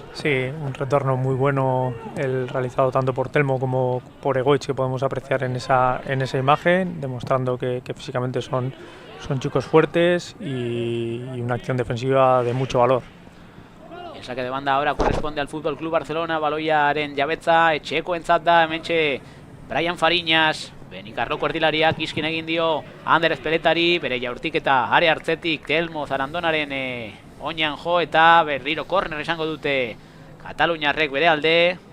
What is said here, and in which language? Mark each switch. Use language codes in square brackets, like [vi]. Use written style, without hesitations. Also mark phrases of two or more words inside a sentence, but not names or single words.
[es] Sí, un retorno muy bueno el realizado tanto por Telmo como por Egoitz, que podemos apreciar en esa imagen, demostrando que físicamente son chicos fuertes y una acción defensiva de mucho valor. El saque de banda ahora corresponde al Fútbol Club Barcelona, [eu] baloiaren jabetza, etxekoentzat da, hementxe Brian Fariñas, Benikarroko erdilariak iskin egin dio Ander Ezpeletari, bere jaurtik eta are hartzetik Telmo Zarandonaren oinan jo eta berriro korner izango dute Kataluniarrek bere alde.